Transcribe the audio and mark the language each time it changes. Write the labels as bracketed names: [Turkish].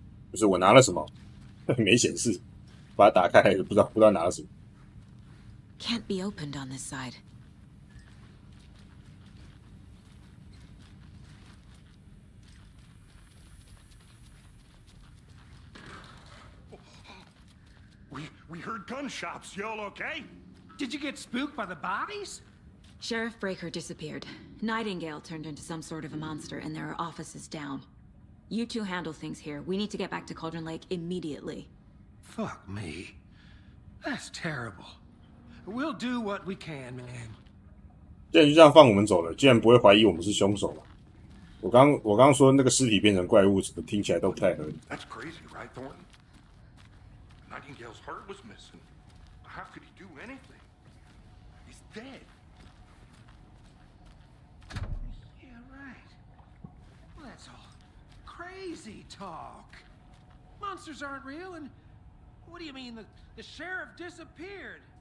[Chinese] 不是我拿了什么，没显示，把它打开还是不知道拿了什么。 [English] Can't be opened on this side. We heard gunshots. Y'all okay? Did you get spooked by the bodies? Sheriff Breaker disappeared. Nightingale turned into some sort of a monster, and there are offices down. You two handle things here. We need to get back to Cauldron Lake immediately. Fuck me. That's terrible. We'll do what we can, man. [Chinese] 既然就这样放我们走了，竟然不会怀疑我们是凶手了。我刚说那个尸体变成怪物，怎么听起来都不太合理。 [English] That's crazy, right, Thornton? Nightingale's heart was missing. How could he do anything? He's dead. Yeah, right. Well, that's all crazy talk. Monsters aren't real, and what do you mean the sheriff disappeared?